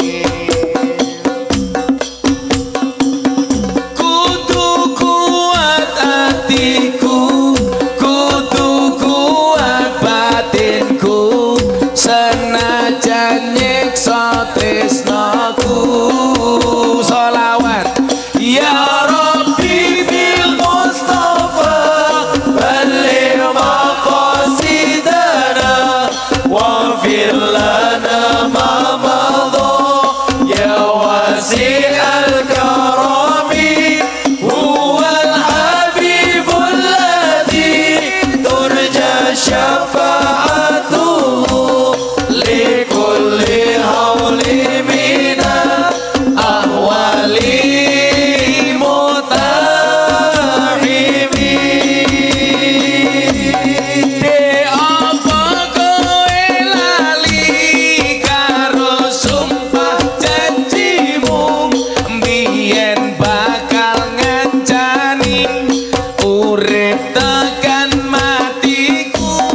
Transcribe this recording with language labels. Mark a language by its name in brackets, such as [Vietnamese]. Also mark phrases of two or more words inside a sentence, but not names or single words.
[Javanese] Kudu kuat hatiku, kudu kuat batinku, senajan nyiksa tresnaku. [Arabic] صلوات يا ربِّ بالمصطفى بلّغ مقاصدنا واغفر لنا ما مضى يا واسع الكرم هو الحبيب الذي ترجى شفاعته لكل هول من الأهوال مقتحم. [Javanese] De apa kowe lali karo sumpah janjimu, mbiyen bakal ngancani urip tekan matiku.